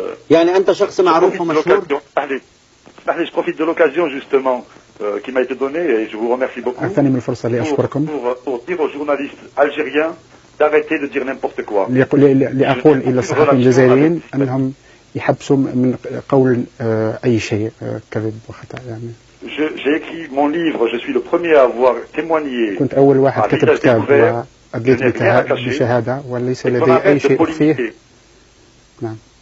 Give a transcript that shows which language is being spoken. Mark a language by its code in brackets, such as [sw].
[ar] يعني أنت شخص معروف ومشهور. [fr] Je profite de l'occasion justement qui m'a été donnée et je vous remercie beaucoup [ar] أعطني من الفرصة لأشكركم [fr] pour dire aux journalistes algériens d'arrêter de dire n'importe quoi. [ar] لأقول إلى الصحفيين الجزائريين أنهم يحبسوا من قول أي شيء كذب وخطأ يعني. [fr] J'ai écrit mon livre, je suis le premier à avoir témoigné. [ar] كنت أول واحد كتب كتاب وأدليت بشهادة وليس لدي أي شيء أخفيه. نعم.